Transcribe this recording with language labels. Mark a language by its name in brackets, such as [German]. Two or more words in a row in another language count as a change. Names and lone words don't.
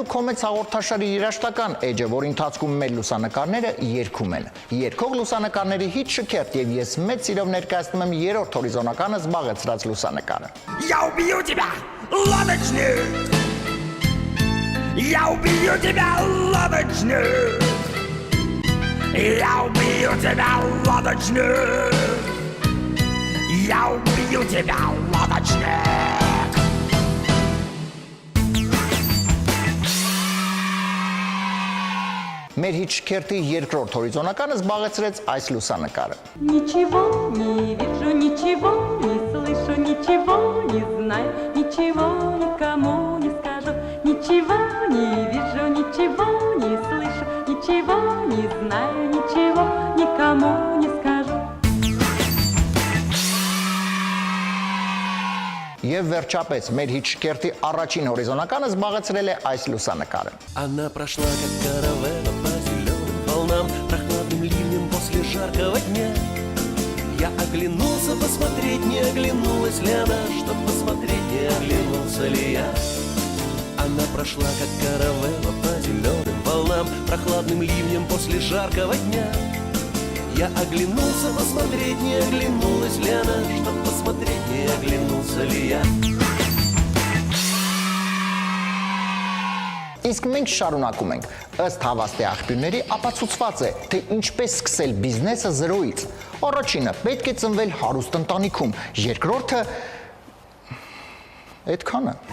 [Armenian] Կոմեծ հաղորդաշարի երաժշտական էջը, որի ընթացքում մեր լուսանկարները երգում են։ Երգող լուսանկարների հիթ շքերթ եւ ես մեծ սիրով ներկայացնում եմ երրորդ հորիզոնականը զբաղեցրած լուսանկարը։ [Russian] Я убью тебя, лодочник! Я убью тебя, лодочник! Я убью тебя, лодочник! Я убью тебя, лодочник! [Armenian] Մեր հիթ շքերթի երկրորդ հորիզոնականը զբաղեցրեց այս լուսանկարը։ [Russian] Ничего не вижу, ничего не слышу, ничего не знаю, ничего никому не скажу. Ничего не вижу, ничего не слышу, ничего не знаю, ничего никому не скажу. [Armenian] Եվ վերջապես մեր հիթ շքերթի առաջին հորիզոնականը զբաղեցրել է այս լուսանկարը։ [Russian] Она прошла, как каравелла по зеленым волнам, прохладным ливнем после жаркого дня. Я оглянулся посмотреть, не оглянулась ли она, чтоб посмотреть, не оглянулся ли я. Она прошла, как каравелла по зеленым волнам, прохладным ливнем после жаркого дня. Я оглянулся посмотреть, не оглянулась ли она, чтоб посмотреть, не оглянулся ли я. [Armenian] Իսկ մենք շարունակում ենք։ Ըստ հավաստի աղբյուրների ապացուցված է, թե ինչպես սկսել բիզնեսը զրոյից։ Առաջինը պետք է ծնվել հարուստ ընտանիքում, երկրորդը այդքանը։